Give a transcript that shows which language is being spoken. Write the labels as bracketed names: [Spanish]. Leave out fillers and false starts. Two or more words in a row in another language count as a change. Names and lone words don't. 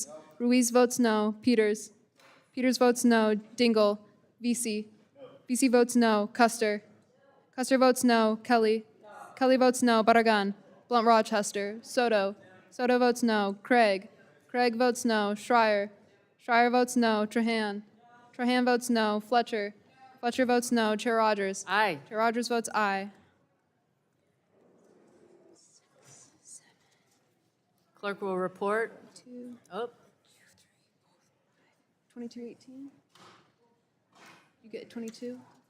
[English] Ruiz votes no. Peters. Peters votes no. Dingell. VC. VC votes no. Custer. Custer votes no. Kelly. Kelly votes no. Barragan. Blunt Rochester. Soto. Soto votes no. Craig. Craig votes no. Schreier. Schreier votes no. Trahan. Trahan votes no. Fletcher. Fletcher votes no. Chair Rogers. Aye. Chair Rogers votes aye. Clerk will report. Oh, 2218. You get 22.